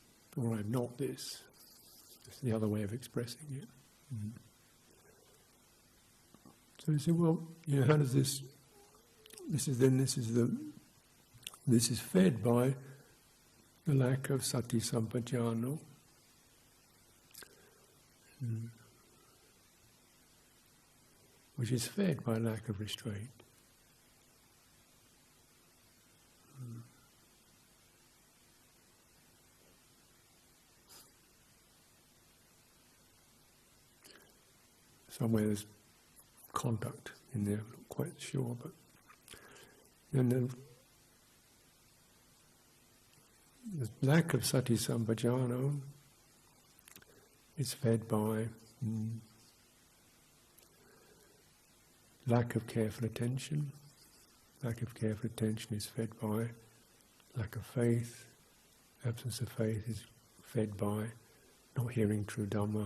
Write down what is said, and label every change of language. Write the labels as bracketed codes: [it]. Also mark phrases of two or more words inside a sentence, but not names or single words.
[en] or I'm not this. It's the other way of expressing it. Mm. So you say, well, how does this? This is fed by the lack of [pi] sati sampajano. [en] Which is fed by lack of restraint. Somewhere there's conduct in there, I'm not quite sure, but then the lack of [pi] sati sampajano [en] is fed by lack of careful attention. Lack of careful attention is fed by lack of faith. Absence of faith is fed by not hearing true Dhamma.